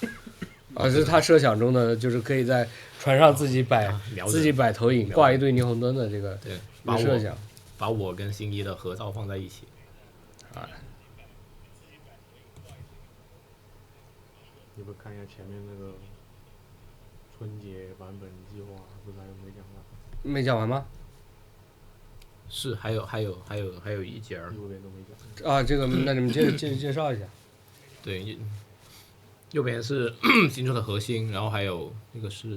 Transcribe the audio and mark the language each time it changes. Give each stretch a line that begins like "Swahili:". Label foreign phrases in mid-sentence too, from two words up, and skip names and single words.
Chinese: 是他設想中的，就是可以在船上自己擺投影，掛一堆霓虹燈的這個。對，設想。把我跟新一的合照放在一起。你不看一下前面那個春節版本計劃，不是還有沒講完？沒講完嗎？是，還有一節兒。右邊都沒講。啊，這個那你們介紹一下。對。右邊是新出的核心，然後還有那個是